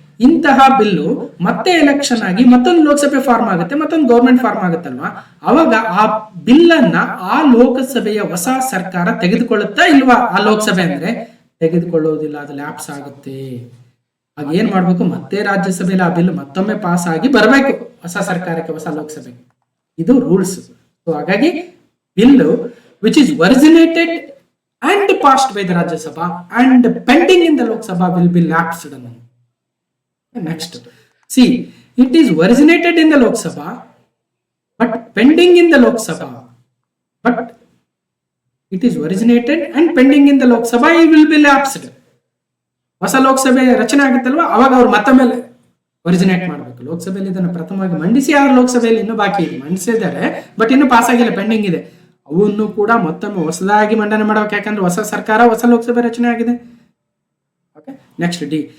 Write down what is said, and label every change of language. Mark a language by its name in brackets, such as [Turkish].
[Kannada] ಇಂತಹ ಬಿಲ್ಲು ಮತ್ತೆ ಎಲೆಕ್ಷನ್ ಆಗಿ ಮತ್ತೊಂದು ಲೋಕಸಭೆ ಫಾರ್ಮ್ ಆಗುತ್ತೆ, ಮತ್ತೊಂದು ಗೌರ್ಮೆಂಟ್ ಫಾರ್ಮ್ ಆಗುತ್ತಲ್ವಾ, ಅವಾಗ ಆ ಬಿಲ್ ಅನ್ನ ಆ ಲೋಕಸಭೆಯ ಹೊಸ ಸರ್ಕಾರ ತೆಗೆದುಕೊಳ್ಳುತ್ತಾ ಇಲ್ವಾ? ಆ ಲೋಕಸಭೆ ಅಂದ್ರೆ ತೆಗೆದುಕೊಳ್ಳುವುದಿಲ್ಲ, ಅದು ಲ್ಯಾಪ್ಸ್ ಆಗುತ್ತೆ. ಆಗ ಏನ್ ಮಾಡ್ಬೇಕು, ಮತ್ತೆ ರಾಜ್ಯಸಭೆಯಲ್ಲಿ ಆ ಬಿಲ್ ಮತ್ತೊಮ್ಮೆ ಪಾಸ್ ಆಗಿ ಬರಬೇಕು ಹೊಸ ಸರ್ಕಾರಕ್ಕೆ, ಹೊಸ ಲೋಕಸಭೆಗೆ. ಇದು ರೂಲ್ಸ್. [English] so [Kannada] ಹಾಗಾಗಿ [English] Bill which is originated and passed by the Rajya Sabha and pending in the Lok Sabha will be lapsed. Next, see, it is originated in the Lok Sabha but pending in the Lok Sabha, but it is originated and pending in the Lok Sabha it will be lapsed. [Kannada] ಹೊಸ ಲೋಕಸಭೆ ರಚನೆ ಆಗುತ್ತಲ್ವಾ, ಅವಾಗ ಅವ್ರು ಮತ್ತೊಮ್ಮೆ originate ಮಾಡಬೇಕು. ಲೋಕಸಭೆಯಲ್ಲಿ ಇದನ್ನು ಪ್ರಥಮವಾಗಿ ಮಂಡಿಸಿ, ಆ ಲೋಕಸಭೆಯಲ್ಲಿ ಇನ್ನೂ ಬಾಕಿ ಇದೆ, ಮಂಡಿಸಿದ್ದಾರೆ ಬಟ್ ಇನ್ನೂ ಪಾಸ್ ಆಗಿಲ್ಲ, ಪೆಂಡಿಂಗ್ ಇದೆ. ಅವನ್ನು ಕೂಡ ಮತ್ತೊಮ್ಮೆ ಹೊಸದಾಗಿ ಮಂಡನೆ ಮಾಡಬೇಕು, ಯಾಕಂದ್ರೆ ಹೊಸ ಸರ್ಕಾರ, ಹೊಸ ಲೋಕಸಭೆ ರಚನೆ ಆಗಿದೆ. Okay, next D.